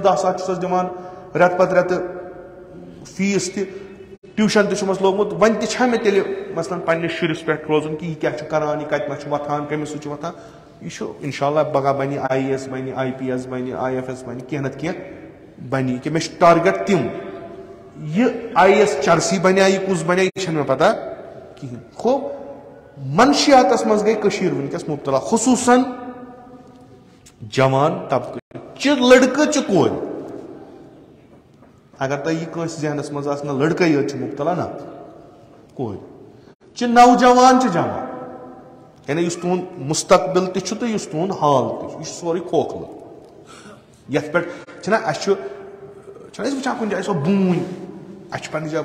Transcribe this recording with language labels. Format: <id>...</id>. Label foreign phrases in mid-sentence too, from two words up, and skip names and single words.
<ks>10 ساس چھُسس دِوان رٮ۪تہٕ پتہٕ رٮ۪تہٕ فیٖس تہِ ٹیوٗشن تہِ چھُمس لوگمُت وۄنۍ تہِ چھا مےٚ تیٚلہِ مثلاً پننس شُرِس پٮ۪ٹھ روزُن کہِ یہِ کیاہ چھُ کران یہِ کتہِ نس چھُ وۄتھان کٔمِس سۭتۍ چھُ وۄتھان یہِ چھُ انشاء اللہ پگاہ بنہِ IAS بنہِ IPS بنہِ IFS بنہِ کینٛہہ نتہٕ کینٛہہ بنہِ کہِ مےٚ چھُ ٹارگیٹ تِم یہِ IAS چرسی بنیا یہِ کُس بنیا یہِ چھنہٕ مےٚ پتہ کِہینۍ خوب منشیاتس منٛز گٔے کٔشیٖر وٕنکیٚس مُبتلا خصوٗصن جوان طبقہٕ چہِ لڑکہٕ چہِ کورِ اگر تۄہہِ یہِ کٲنٛسہِ ذہنس منٛز آسہِ نہ لڑکے یٲتۍ چھِ مُبتلا نہ کورِ چہِ نوجوان چہِ جوان یعنی یُس تُہُنٛد مُستقبِل تہِ چھُ تہٕ یُس تُہُنٛد حال تہِ چھُ یہِ چھُ سورُے کھوکھلہٕ یتھ پٮ۪ٹھ چھِنہ اَسہِ چھُنہ أسۍ وٕچھان کُنہِ جایہِ سۄ بوٗنۍ اَسہِ چھُ پننہِ جایہِ</ks>